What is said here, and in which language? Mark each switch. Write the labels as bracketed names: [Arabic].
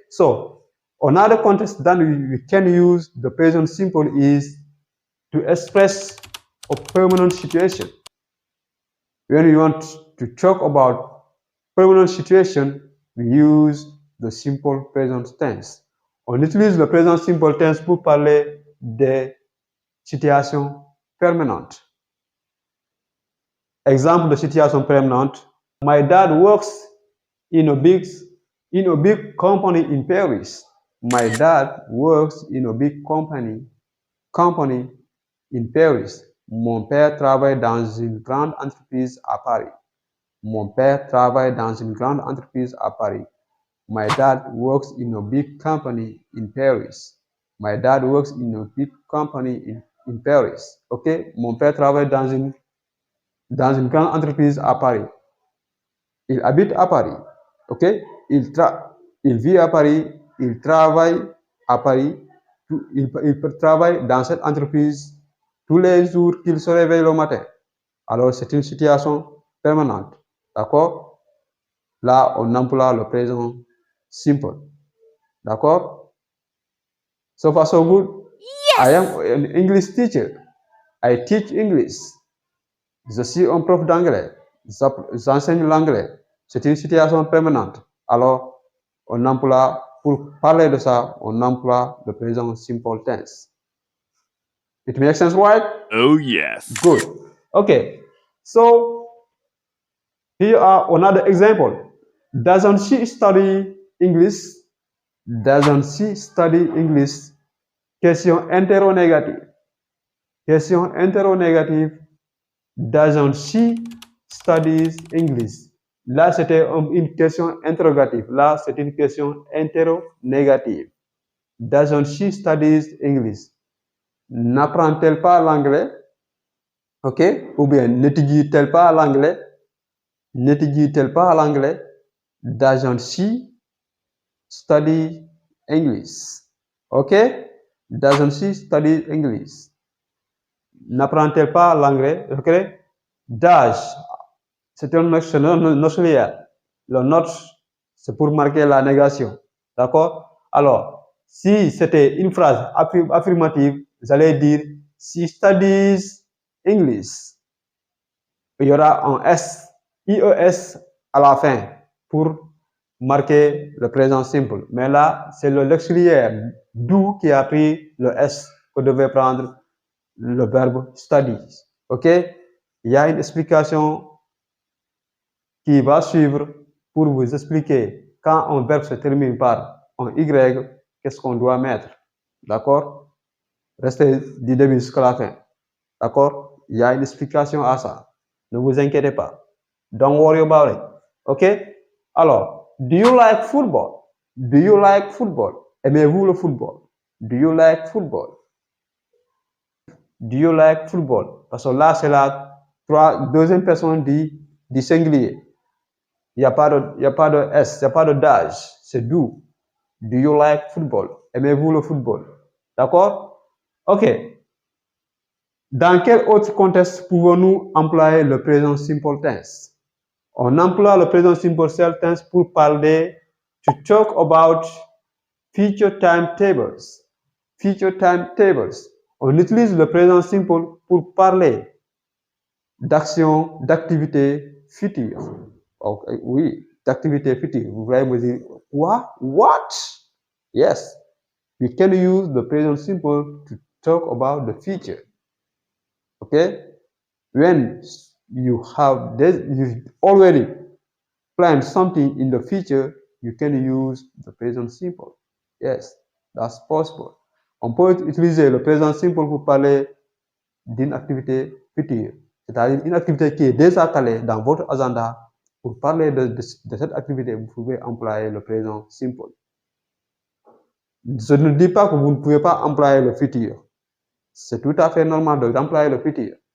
[English] So, another context that we can use the present simple is to express a permanent situation. When we want to talk about permanent situation, we use the simple present tense. [French] On utilise le présent simple tense pour parler des situations permanentes. Example de situation permanente. [English] My dad works in a big company in Paris. My dad works in a big company in Paris. [French] Mon père travaille dans une grande entreprise à Paris. Mon père travaille dans une grande entreprise à Paris. [English] My dad works in a big company in Paris. My dad works in a big company in Paris. OK? [French] Mon père travaille dans une grande entreprise à Paris. Il habite à Paris. OK? Il vit à Paris. Il travaille à Paris. Il travaille dans cette entreprise tous les jours qu'il se réveille le matin. Alors, c'est une situation permanente. D'accord? Là, on emploie le présent simple. D'accord? [English] So far, so good? Yes! I am an English teacher. I teach English. [French] Je suis un prof d'anglais. J'enseigne l'anglais. C'est une situation permanente. Alors, on emploie, pour parler de ça, on emploie le présent simple tense. [English] It makes sense, right? Oh, yes. Good. Okay. So, here are another example. Doesn't she study English? Doesn't she study English? [French] Question interrogative. Question interrogative. [English] Doesn't she study English? [French] Là, c'était une question interrogative. Là, c'est une question interrogative. [English] Doesn't she study English? [French] N'apprend-elle pas l'anglais? OK? Ou bien, n'étudie-t-elle pas l'anglais? N'étudie-t-elle pas l'anglais? [English] Doesn't she study English? OK? Doesn't she study English? [French] N'apprend-elle pas l'anglais? OK? Does, c'est un auxiliaire. Le not, c'est pour marquer la négation. D'accord? Alors, si c'était une phrase affirmative, j'allais dire [English] she studies English. [French] Il y aura un S, IES à la fin pour marquer le présent simple. Mais là, c'est l'auxiliaire do qui a pris le S que devait prendre le verbe studies. OK? Il y a une explication qui va suivre pour vous expliquer quand un verbe se termine par un Y, qu'est-ce qu'on doit mettre. D'accord? Restez du début jusqu'à la fin. D'accord? Il y a une explication à ça. Ne vous inquiétez pas. [English] Don't worry about it. OK? [French] Alors, [English] do you like football? Do you like football? [French] Aimez-vous le football? [English] Do you like football? Do you like football? [French] Parce que là, c'est la deuxième personne du singulier. Il n'y a pas de S, il n'y a pas de d'âge. C'est [English] do. Do you like football? [French] Aimez-vous le football? D'accord? [English] OK. [French] Dans quel autre contexte pouvons-nous employer le présent simple tense? On emploie le présent simple tense pour parler, [English] to talk about future timetables. Future timetables. [French] On utilise le présent simple pour parler d'action, d'activité future. Okay, oui, d'activité future. Vous voulez me dire quoi? [English] What? Yes. We can use the present simple to talk about the future. Okay? When you have this, you already planned something in the future, you can use the present simple. Yes, that's possible. [French] On peut utiliser le présent simple pour parler d'une activité future, c'est-à-dire une activité qui est déjà calée dans votre agenda. Pour parler de cette activité, vous pouvez employer le présent simple. Je ne dis pas que vous ne pouvez pas employer le futur. C'est tout à fait normal d'employer le futur.